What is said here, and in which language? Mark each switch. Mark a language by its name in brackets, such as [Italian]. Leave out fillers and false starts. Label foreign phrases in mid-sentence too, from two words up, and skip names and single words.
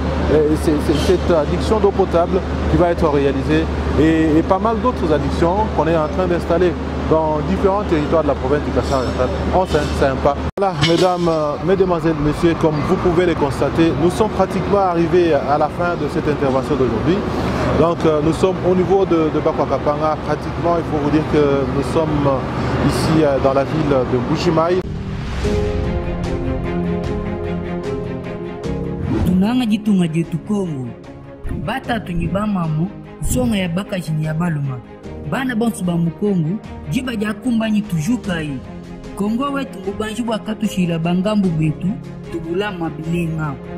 [French] C'est cette addiction d'eau potable qui va être réalisée et pas mal d'autres addictions qu'on est en train d'installer dans différents territoires de la province du Kasai oriental. On sympa. Voilà, mesdames, mesdemoiselles, messieurs, comme vous pouvez le constater, nous sommes pratiquement arrivés à la fin de cette intervention d'aujourd'hui. Donc nous sommes au niveau de Bakwakapanga, pratiquement il faut vous dire que nous sommes ici dans la ville de Mbuji-Mayi. [Luba-Lulua] Tunanga jitunga jetu Kongo bata tunyibamamu songa ya bakashi ya baluma bana bansu ba mukongo jiba jakumbanyi tujukai Kongo wetu ubanji bwakatushira bangambu betu tubula mabilenga